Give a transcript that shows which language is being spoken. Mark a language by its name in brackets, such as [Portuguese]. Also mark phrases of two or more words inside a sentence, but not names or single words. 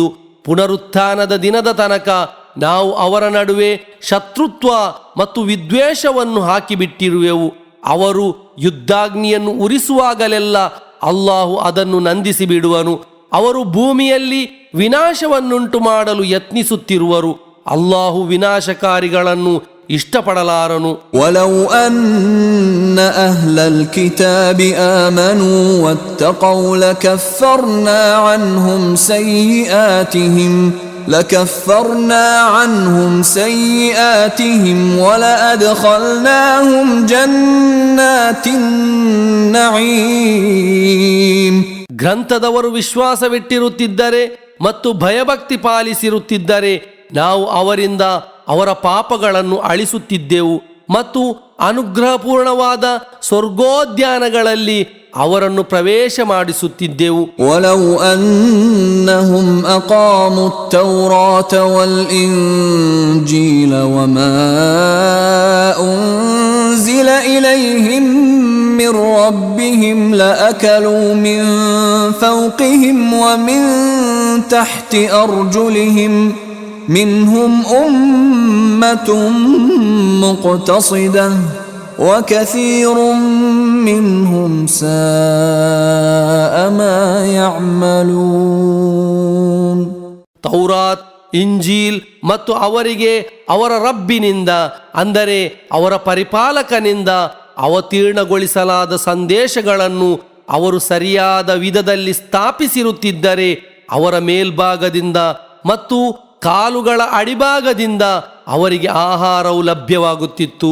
[Kannada] ಪುನರುತ್ಥಾನದ ದಿನದ ತನಕ ನಾವು ಅವರ ನಡುವೆ ಶತ್ರುತ್ವ ಮತ್ತು ವಿದ್ವೇಷವನ್ನು ಹಾಕಿಬಿಟ್ಟಿರುವೆವು. ಅವರು ಯುದ್ಧಾಗ್ನಿಯನ್ನು ಉರಿಸುವಾಗಲೆಲ್ಲ ಅಲ್ಲಾಹು ಅದನ್ನು ನಂದಿಸಿ ಬಿಡುವನು. ಅವರು ಭೂಮಿಯಲ್ಲಿ ವಿನಾಶವನ್ನುಂಟು ಮಾಡಲು ಯತ್ನಿಸುತ್ತಿರುವರು. ಅಲ್ಲಾಹು ವಿನಾಶಕಾರಿಗಳನ್ನು ಇಷ್ಟಪಡಲಾರನು. [Arabic] ولو أن أهل الكتاب آمنوا واتقوا لكفرنا عنهم سيئاتهم ولأدخلناهم جنات النعيم. [Kannada] ಗ್ರಂಥದವರು ವಿಶ್ವಾಸವಿಟ್ಟಿರುತ್ತಿದ್ದರೆ ಮತ್ತು ಭಯಭಕ್ತಿ ಪಾಲಿಸಿರುತ್ತಿದ್ದರೆ ನಾವು ಅವರಿಂದ ಅವರ ಪಾಪಗಳನ್ನು ಅಳಿಸುತ್ತಿದ್ದೆವು ಮತ್ತು ಅನುಗ್ರಹಪೂರ್ಣವಾದ ಸ್ವರ್ಗೋದ್ಯಾನಗಳಲ್ಲಿ ಅವರನ್ನು ಪ್ರವೇಶ ಮಾಡಿಸುತ್ತಿದ್ದೆವು. [Arabic] ولو أنهم أقاموا التوراة والإنجيل وما أنزل إليهم من ربهم لأكلوا من فوقهم ومن تحت أرجلهم منهم أمة مقتصدة وكثير منهم ساء ما يعملون. [Kannada] ತೌರಾತ್, ಇಂಜೀಲ್ ಮತ್ತು ಅವರಿಗೆ ಅವರ ರಬ್ಬಿನಿಂದ ಅಂದರೆ ಅವರ ಪರಿಪಾಲಕನಿಂದ ಅವತೀರ್ಣಗೊಳಿಸಲಾದ ಸಂದೇಶಗಳನ್ನು ಅವರು ಸರಿಯಾದ ವಿಧದಲ್ಲಿ ಸ್ಥಾಪಿಸಿರುತ್ತಿದ್ದರೆ ಅವರ ಮೇಲ್ಭಾಗದಿಂದ ಮತ್ತು ಕಾಲುಗಳ ಅಡಿಭಾಗದಿಂದ ಅವರಿಗೆ ಆಹಾರವು ಲಭ್ಯವಾಗುತ್ತಿತ್ತು.